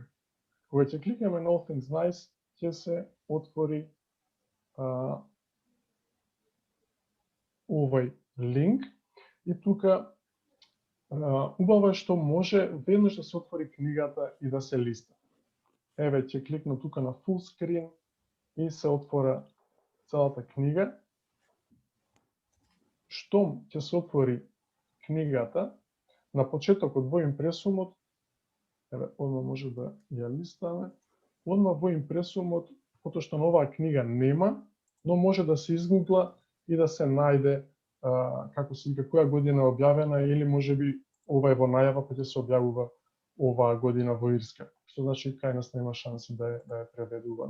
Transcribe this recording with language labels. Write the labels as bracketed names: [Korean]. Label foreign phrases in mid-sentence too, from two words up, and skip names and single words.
[Macedonian] Кога ќе кликнеме на All Things Nice, ќе се отвори овој линк и тука убаво е што може веднаш да се отвори книгата и да се листа. Еве ќе кликнам тука на [English] full screen [Macedonian] и се отвора целата книга. Штом ќе се отвори книгата, на почетокот во импресумот, еве одма може да ја листаме, одма во импресумот, потоа што на оваа книга нема, но може да се изгугла и да се најде како се вика која година е објавена или можеби ова е во најава кога се објавува оваа година во Ирска, што значи кај нас нема шанси да е преведувано.